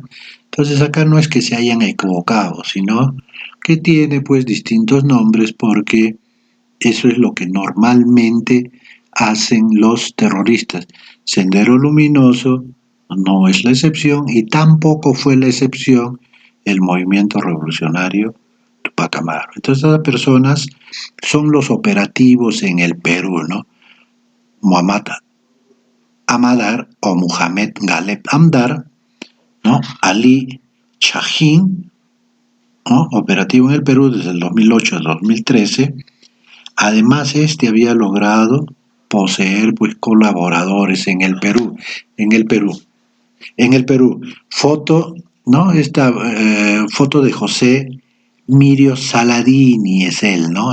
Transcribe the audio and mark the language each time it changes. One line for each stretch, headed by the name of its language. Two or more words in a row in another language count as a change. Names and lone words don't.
Spanish: Entonces acá no es que se hayan equivocado, sino que tiene pues distintos nombres porque eso es lo que normalmente hacen los terroristas. Sendero Luminoso no es la excepción y tampoco fue la excepción el movimiento revolucionario Tupac Amaru. Entonces esas personas son los operativos en el Perú, ¿no? Muhammad Amadar o Muhammad Galeb Amdar, ¿no? Ali Shahin, ¿no? Operativo en el Perú desde el 2008 al 2013. Además, este había logrado poseer pues colaboradores en el Perú, foto, ¿no? Esta foto de José Mirio Saladini es él, ¿no?